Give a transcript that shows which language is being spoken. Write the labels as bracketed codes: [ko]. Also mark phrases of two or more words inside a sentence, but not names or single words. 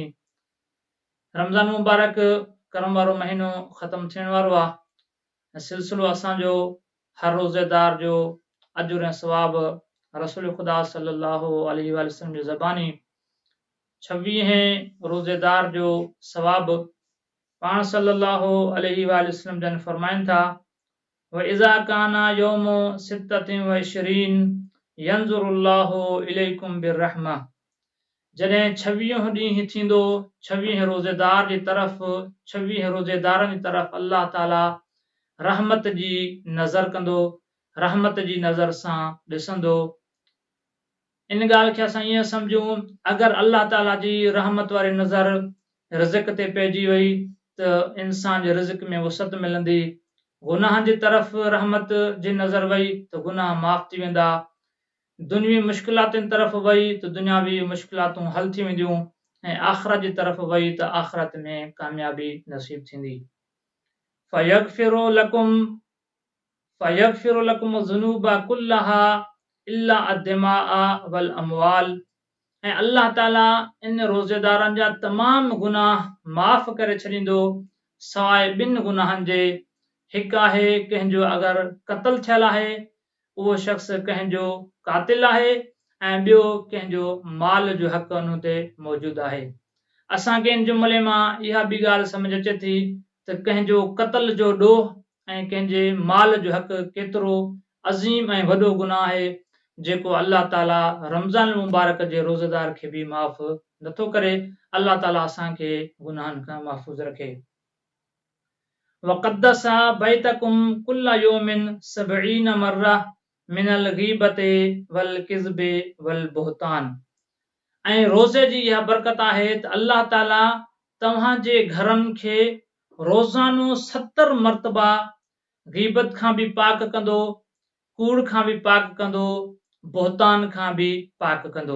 [sd] रमज़ान मुबारक करम वारो महीनो ख़तम थियण वारो आहे। सिलसिलो असांजो हर रोज़ेदार जो अजुर ऐं सवाब रसूल ख़ुदा [ar] صلى الله عليه وسلم [sd] जी ज़बानी 26 रोज़ेदार जो सवाब पाण [ar] صلى الله عليه وسلم [sd] जन फरमाइनि था, [ar] وإذا كان يوم ستة وعشرين ينظر الله إليكم بالرحمة. [sd] जॾहिं 26 ॾींहुं थींदो, 26 रोज़ेदार जी तरफ़, 26 रोज़ेदारनि जी तरफ़ अल्लाह ताला रहमत जी नज़र कंदो, रहमत जी नज़र सां ॾिसंदो। इन ॻाल्हि खे असां ईअं सम्झूं, अगरि अल्लाह ताला जी रहमत वारी नज़र रिज़्क़ ते पइजी वई त इंसान जे रिज़्क़ में वसअत मिलंदी। गुनाहनि जी तरफ़ रहमत जी नज़र वई त गुनाह माफ़ थी वेंदा। दुनियावी मुश्किलातुनि तरफ़ वई त दुनियावी मुश्किलातूं हल थी वेंदियूं ऐं आख़िरत जी तरफ़ वई त आख़िरत में कामयाबी नसीब थींदी। [ar] فيغفر لكم ذنوبا كلها إلا الدماء والأموال. [sd] ऐं अल्लाह ताला इन रोज़ेदारनि जा तमाम गुनाह माफ़ करे छॾींदो सवाइ ॿिनि गुनाहनि जे। हिकु आहे कंहिंजो अगरि क़त्ल थियल आहे, उहो शख़्स कंहिंजो कातिल आहे, ऐं ॿियो कंहिंजो माल जो हक़ उन ते मौजूदु आहे। असांखे इन जुमिले मां इहा बि ॻाल्हि सम्झ अचे थी त कंहिंजो क़त्ल जो ॾोह ऐं कंहिंजे माल जो हक़ केतिरो अज़ीम ऐं वॾो गुनाह आहे, जेको अल्लाह ताला रमज़ान मुबारक जे रोज़ेदार खे बि माफ़ नथो करे। अल्लाह ताला असांखे गुनाहनि खां महफ़ूज़ रखे। [ar] وقدس بيتكم كل يوم 70 مرة من الغيبة والكذب والبهتان. [sd] ऐं रोज़े जी इहा बरकत आहे त अल्लाह ताला तव्हांजे घरनि खे रोज़ानो 70 मरतबा गीबत खां बि पाक कंदो, कूड़ खां बि पाक कंदो, बोहतान खां बि पाक कंदो।